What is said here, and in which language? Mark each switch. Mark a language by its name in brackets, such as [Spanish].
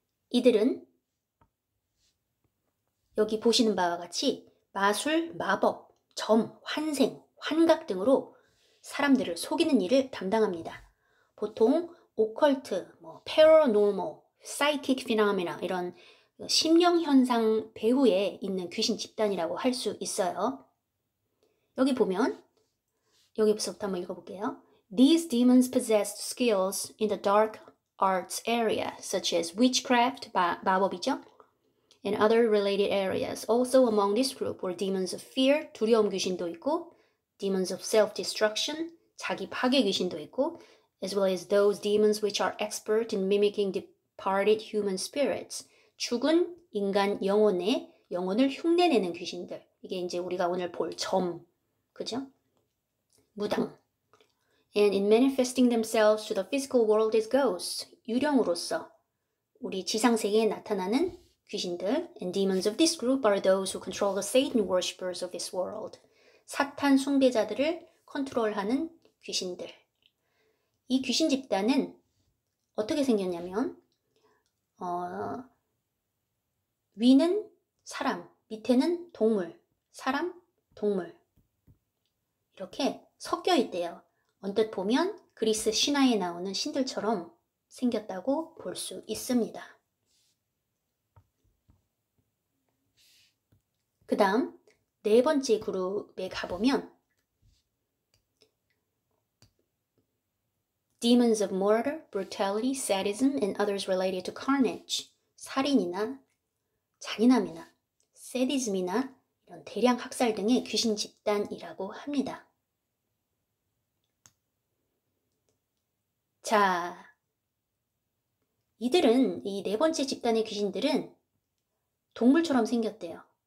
[Korean] 이들은 여기 보시는 바와 같이 마술, 마법, 점, 환생, 환각 등으로 사람들을 속이는 일을 담당합니다. 보통 오컬트, paranormal, psychic phenomena 이런 심령현상 배후에 있는 귀신 집단이라고 할 수 있어요. 여기 보면 여기부터 한번 읽어볼게요. [English] These demons possessed skills in the dark arts area, such as witchcraft, [Korean] 마법이죠, [English] and other related areas. Also among this group were demons of fear, [Korean] 두려움 귀신도 있고, [English] demons of self-destruction, [Korean] 자기 파괴 귀신도 있고, [English] as well as those demons which are expert in mimicking departed human spirits. [Korean] 죽은 인간 영혼을 흉내내는 귀신들. 이게 이제 우리가 오늘 볼 점, 그죠? 무당. [English] And in manifesting themselves to the physical world as ghosts. [Korean] 유령으로서 우리 지상세계에 나타나는 귀신들. [English] And demons of this group are those who control the Satan worshippers of this world. [Korean] 사탄 숭배자들을 컨트롤하는 귀신들. 이 귀신 집단은 어떻게 생겼냐면 위는 사람, 밑에는 동물, 사람, 동물 이렇게 섞여 있대요. 언뜻 보면 그리스 신화에 나오는 신들처럼 생겼다고 볼 수 있습니다. 그 다음 네 번째 그룹에 가보면 [English] Demons of murder, brutality, sadism, and others related to carnage. [Korean] 살인이나 잔인함이나 세디즘이나 이런 대량 학살 등의 귀신 집단이라고 합니다. 자, 이들은 이 네 번째 집단의 귀신들은 동물처럼 생겼대요.